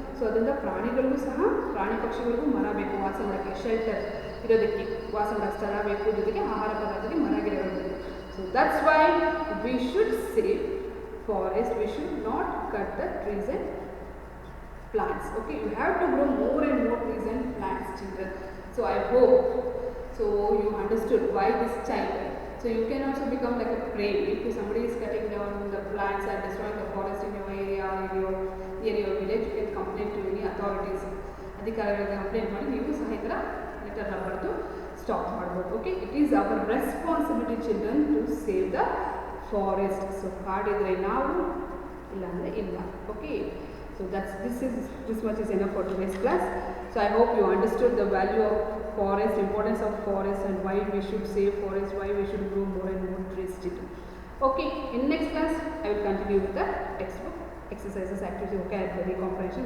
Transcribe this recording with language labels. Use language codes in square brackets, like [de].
[kn] So ಅದರಿಂದ ಪ್ರಾಣಿಗಳಿಗೂ ಸಹ ಪ್ರಾಣಿ ಪಕ್ಷಿಗಳಿಗೂ ಮರ ಬೇಕು ವಾಸ ಮಾಡೋಕ್ಕೆ, ಶೆಲ್ಟರ್ ಇರೋದಕ್ಕೆ, ವಾಸ ಮಾಡೋಕ್ಕೆ ಸ್ಥಳ ಬೇಕು, ಜೊತೆಗೆ ಆಹಾರ ಪದಾರ್ಥಕ್ಕೆ ಮರ ಗಿಡಗಳು ಬೇಕು. [en] So that's why we should save forest, we should not cut the trees and plants. Okay, you have to grow more and more trees and plants, children. So I hope you understood why this child. So you can also become like a prey if somebody is cutting down the plants and destroying the forest in your area, in your village. You can complain to any authorities. [kn] ಅಧಿಕಾರಿಗಳಿಗೆ complaint ಮಾಡಿ ನೀವು ಸಹ ಈ ಥರ ಲೆಟರ್ನ ಬರೆದು stop ಮಾಡ್ಬೋದು. [en] Okay, it is our responsibility children to save the forest. [kn] So ಕಾಡಿದ್ರೆ ನಾವು, ಇಲ್ಲಾಂದರೆ ಇಲ್ಲ. [en] Okay, so this much is enough for today's class. So I hope you understood the value of forest, importance of forest, and why we should save forest, why we should grow more and more trees. Okay, in next class I will continue with the textbook exercises, activities, vocabulary comprehension.